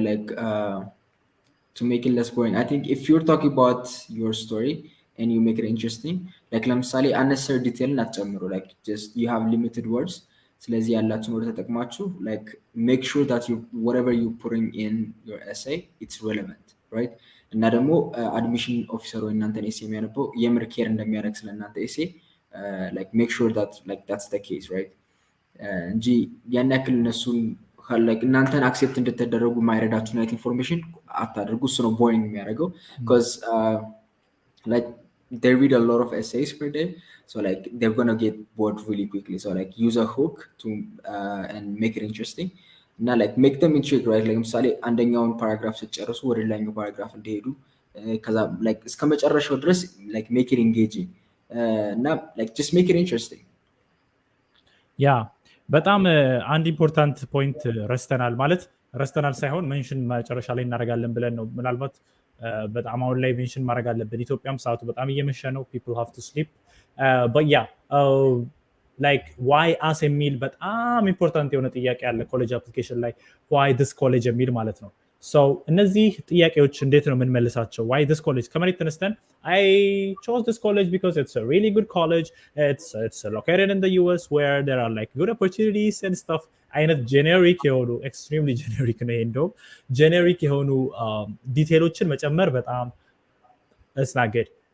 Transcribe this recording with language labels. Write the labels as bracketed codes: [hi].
[en] Like to make it less boring. I think if you're talking about your story and you make it interesting, like ለምሳሌ unnecessary detail እናትጨምሩ, like just you have limited words. [am] ስለዚህ ያላችሁን ወደ ተጠቅማችሁ [en] like make sure that you whatever you putting in your essay it's relevant, right? [am] እና ደግሞ admission officer ወይ እናንተን ኤሴ የሚያነበው የምር ኬር እንደሚያደርግ ስለእናንተ ኤሴ [en] like make sure that like that's the case, right? [am] እንጂ ያን ያክል እነሱን [en] like [am] እናንተን አክሴፕት እንድትደረጉ የማይረዳችሁ አይነት ኢንፎርሜሽን አታድርጉ። እሱ ነው ቦሪንግ የሚያደርገው [en] because like they read a lot of essays per day, so like they're gonna get bored really quickly. So like use a hook to and make it interesting. እና like make them intrigued, right? [am] like ለምሳሌ አንደኛውን ፓራግራፍ ስትጨርሱ ወደ ሌላኛው ፓራግራፍ እንዲሄዱ ከዛ like እስከ መጨረሻው ድረስ like [en] make it engaging [am] እና like [en] just make it interesting. [am] ያ በጣም አንድ ኢምፖርታንት ፖይንት ረስተናል ሳይሆን ሜንሽን መጨረሻ ላይ እናደርጋለን ብለን ነው። ምናልባት በጣም አሁን ላይ ሜንሽን ማድረግ አለብን። ኢትዮጵያም ሰዓቱ በጣም እየመሸ ነው። [en] people have to sleep but yeah like why us [am] የሚል በጣም ኢምፖርታንት የሆነ ጥያቄ አለ ኮሌጅ አፕሊኬሽን ላይ [en] why this college [am] የሚል ማለት ነው። so እነዚህ ጥያቄዎች እንዴት ነው የምንመልሳቸው? [en] why this college [am] ከመሬት ተነስተን [en] I chose this college because it's a really good college, it's located in the US where there are like good opportunities and stuff [am] አይነት ጄኔሪክ የሆኑ ኤክስትሪምሊ ጄኔሪክ ነው እንደውም ጄኔሪክ የሆኑ ዲቴሎችን መጨመር በጣም [en] it's not good